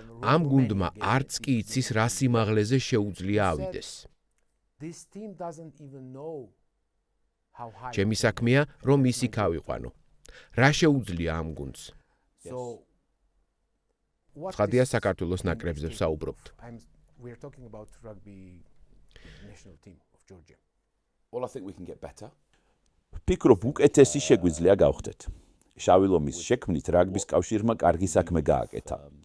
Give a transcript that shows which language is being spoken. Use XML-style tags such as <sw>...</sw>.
<ka>ამ გუნდმა არც კი იცის რა სიმაღლეზე შეუძლია ავიდეს. ჩემი საქმეა, რომ ის იქ ავიყვანო. რა შეუძლია ამ გუნდს? ცხადია საქართველოს ნაკრებზე ვსაუბრობთ.</ka> <en>we are talking about rugby national team of Georgia. Well, I think we can get better.</en> <ka>ფიქრობ უკეთესი შეგვიძლია გავხდეთ. შავი ლომის შექმნით რაგბის კავშირმა კარგი საქმე გააკეთა.</ka>